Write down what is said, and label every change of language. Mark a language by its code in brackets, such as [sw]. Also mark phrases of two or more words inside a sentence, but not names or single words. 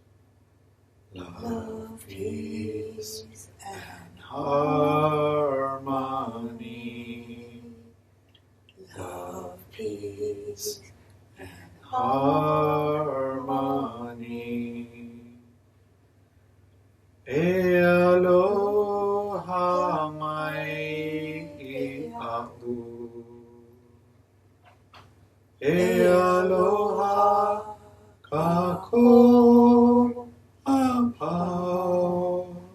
[en] Love, peace, and harmony. Love, peace, and harmony. [haw] E aloha mai au. E aloha kako apau.